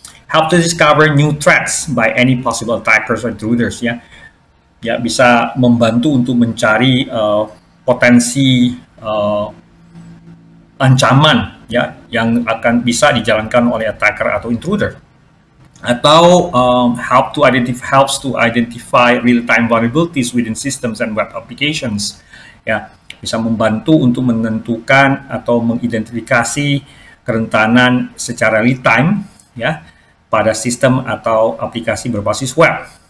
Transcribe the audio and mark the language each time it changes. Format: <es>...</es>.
<en>Help to discover new threats by any possible attackers or intruders, ya.</en> <id>Ya, bisa membantu untuk mencari potensi ancaman, ya, yang akan bisa dijalankan oleh attacker atau intruder.</id> <en>atau helps to identify real-time vulnerabilities within systems and web applications.</en> <id>Ya, bisa membantu untuk menentukan atau mengidentifikasi kerentanan secara real time ya pada sistem atau aplikasi berbasis web.</id>